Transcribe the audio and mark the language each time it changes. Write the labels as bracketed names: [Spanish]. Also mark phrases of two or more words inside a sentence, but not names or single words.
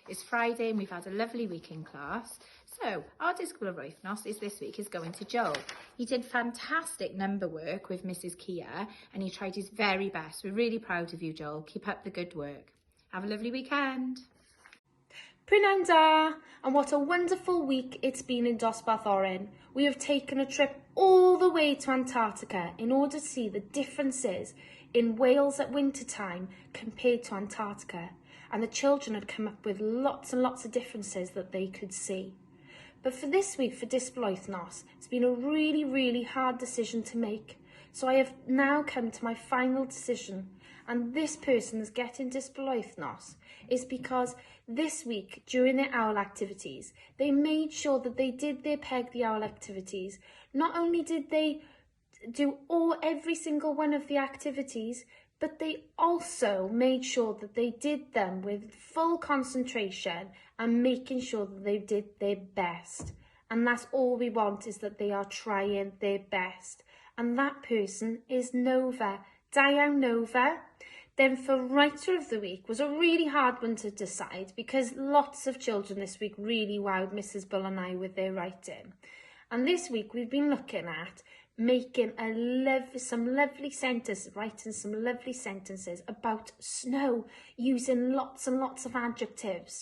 [English] It's Friday and we've had a lovely week in class. So our [Welsh] disgybl yr wythnos [English] this week is going to Joel. He did fantastic number work with Mrs. Kia and he tried his very best. We're really proud of you, Joel. Keep up the good work. Have a lovely weekend. [Welsh] Prynawn da, [English] and what a wonderful week it's been in dosbarth Oren. We have taken a trip all the way to Antarctica in order to see the differences in Wales at winter time compared to Antarctica. And the children had come up with lots and lots of differences that they could see. But for this week, for [Welsh] disgybl yr wythnos, [English] it's been a really, really hard decision to make. So I have now come to my final decision. And this person that's getting [Welsh] disgybl yr wythnos [English] is because this week, during their owl activities, they made sure that they did their Peg the Owl activities. Not only did they do every single one of the activities, but they also made sure that they did them with full concentration and making sure that they did their best. And that's all we want, is that they are trying their best. And that person is Nova. [Welsh] Da iawn, Nova. [English] Then for writer of the week was a really hard one to decide because lots of children this week really wowed Mrs. Bull and I with their writing. And this week we've been looking at making some lovely sentences, writing some lovely sentences about snow using lots and lots of adjectives.